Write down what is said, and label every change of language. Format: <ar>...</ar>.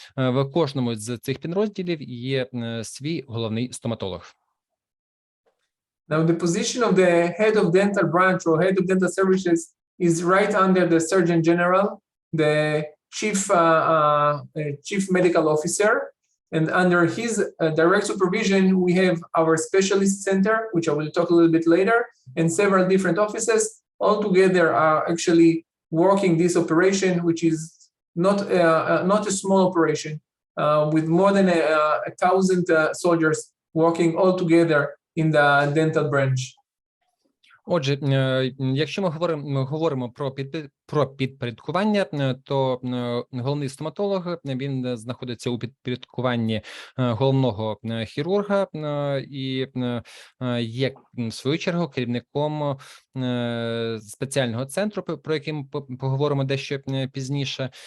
<uk>В кожному з цих підрозділів є свій головний стоматолог.</uk> <en>Now, the position of the head of dental branch or head of dental services is right under the Surgeon General, the chief medical officer, and under his direct supervision, we have our specialist center, which I will talk a little bit later, and several different offices. All together are actually working this operation, which is not a small operation, with more than 1,000 soldiers working all together in the dental branch.</en> <uk>Отже, якщо ми говоримо про підпорядкування, то головний стоматолог, він знаходиться у підпорядкуванні головного хірурга і є, в свою чергу, керівником спеціального центру, про який ми поговоримо дещо пізніше.</uk>